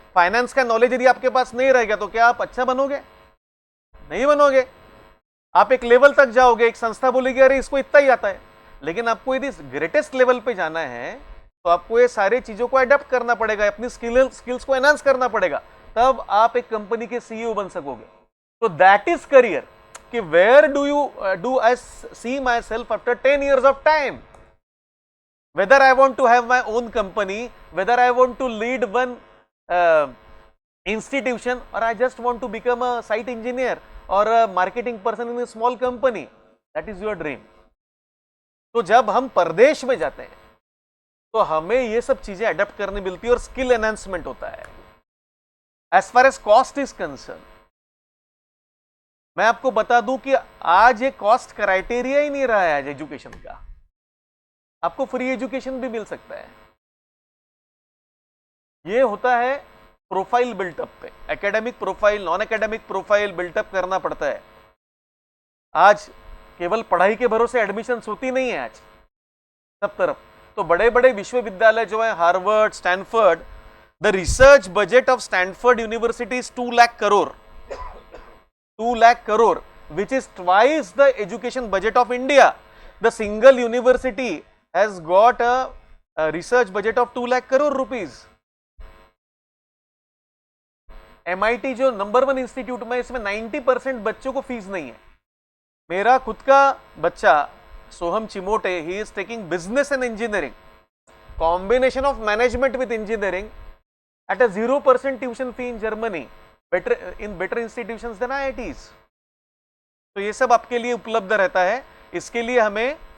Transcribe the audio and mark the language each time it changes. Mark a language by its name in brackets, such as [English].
[Hindi] Finance का knowledge यदि आपके पास नहीं रहेगा तो क्या आप अच्छा बनोगे? नहीं बनोगे। आप एक लेवल तक जाओगे, एक संस्था बोलेगी अरे इसको इतना ही आता है, लेकिन आपको यदि ग्रेटेस्ट लेवल पे जाना है तो आपको ये सारी चीजों को अडॉप्ट करना पड़ेगा, अपनी स्किल्स को एनहांस करना पड़ेगा, तब आप एक कंपनी के सीईओ बन सकोगे। [English] तो that is career, कि where do I see myself after 10 years of time, whether I want to have my own company, whether I want to lead one institution, or I just want to become a site engineer or a marketing person in a small company, that is your dream. [Hindi] तो जब हम परदेश में जाते हैं तो हमें ये सब चीजें अडॉप्ट करने मिलती है और स्किल एनहांसमेंट होता है। [English] as far as cost is concern, [Hindi] मैं आपको बता दूं कि आज ये कॉस्ट क्राइटेरिया ही नहीं रहा है आज एजुकेशन का। आपको फ्री एजुकेशन भी मिल सकता है। ये होता है प्रोफाइल बिल्टअप पे, academic profile, non academic profile built up करना पड़ता है। आज केवल पढ़ाई के भरोसे एडमिशन होती नहीं है आज सब तरफ। तो बड़े बड़े विश्वविद्यालय जो है, [English] Harvard, Stanford, the research budget of Stanford university is 2 lakh crore, 2 lakh crore, which is twice the education budget of India. The single university has got a research budget of 2 lakh crore rupees. [Hindi] MIT जो नंबर 1 इंस्टीट्यूट में, इसमें 90% बच्चों को fees नहीं है। मेरा खुद का बच्चा [English] Soham Chimote, he is taking business and engineering, combination of management with engineering at a 0% tuition fee in Germany, better institutions than IITs। [Hindi] तो ये सब आपके लिए उपलब्ध रहता है। इसके लिए हमें